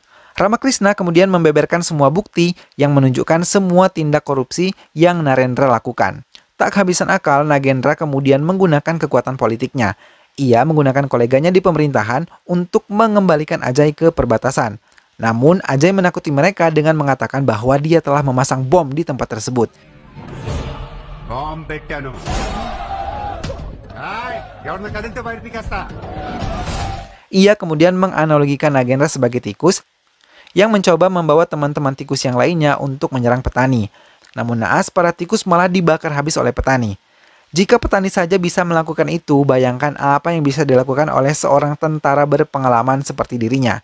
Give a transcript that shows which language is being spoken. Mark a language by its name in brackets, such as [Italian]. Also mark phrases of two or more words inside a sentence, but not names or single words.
[Indonesian] Ramakrishna kemudian membeberkan semua bukti yang menunjukkan semua tindak korupsi yang Narendra lakukan. Tak kehabisan akal, Nagendra kemudian menggunakan kekuatan politiknya. Ia menggunakan koleganya di pemerintahan untuk mengembalikan Ajay ke perbatasan. Namun, Ajay menakuti mereka dengan mengatakan bahwa dia telah memasang bom di tempat tersebut. [Telugu] బాంబు పెట్టాను ఎవరిని కదిలితే బయట పీకేస్తా. [Indonesian] Ia kemudian menganalogikan Nagendra sebagai tikus yang mencoba membawa teman-teman tikus yang lainnya untuk menyerang petani. Namun naas, para tikus malah dibakar habis oleh petani. Jika petani saja bisa melakukan itu, bayangkan apa yang bisa dilakukan oleh seorang tentara berpengalaman seperti dirinya.